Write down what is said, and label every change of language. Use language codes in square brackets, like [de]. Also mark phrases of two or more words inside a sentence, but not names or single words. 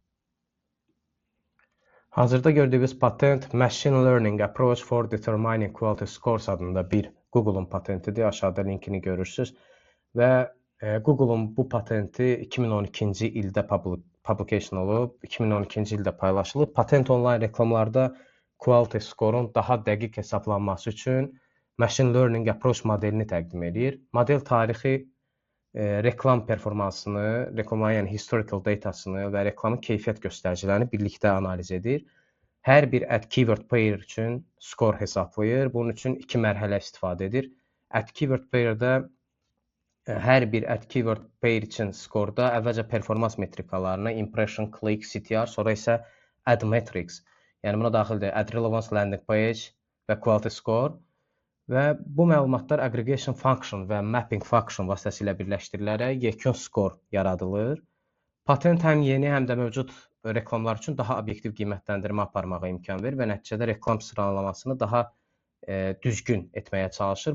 [az] Hazırda gördüyünüz patent Machine Learning Approach for Determining Quality Scores adında bir Google-un patentidir. Aşağıda linkini görürsünüz. Və Google-un bu patenti 2012-ci ildə publication olub, 2012-ci ildə paylaşılıb. Patent onlayn reklamlarda [en] quality score-un [az] daha dəqiq hesablanması üçün [en] Machine Learning Approach [az] modelini təqdim edir. Model tarixi reklam performansını, reklamların [en] historical datasını [az] və reklamın keyfiyyət göstəricilərini birlikdə analiz edir. Hər bir [en] ad keyword pair [az] üçün skor hesablayır. Bunun üçün iki mərhələ istifadə edir. [en] Ad keyword pairdə [az] hər bir [en] ad keyword pair [az] üçün skorda əvvəlcə performans metrikalarını, [en] impression, click, CTR, [az] sonra isə [en] ad metrics, [az] yəni buna daxildir [en] ad relevance landing page [az] və [en] quality score. [az] Və bu məlumatlar [en] aggregation function [az] və [en] mapping function [az] vasitəsilə birləşdirilərək yekun skor yaradılır. Patent həm yeni, həm də mövcud reklamlar üçün daha obyektiv qiymətləndirmə aparmağa imkan verir və nəticədə reklam sıralamasını daha düzgün etməyə çalışır.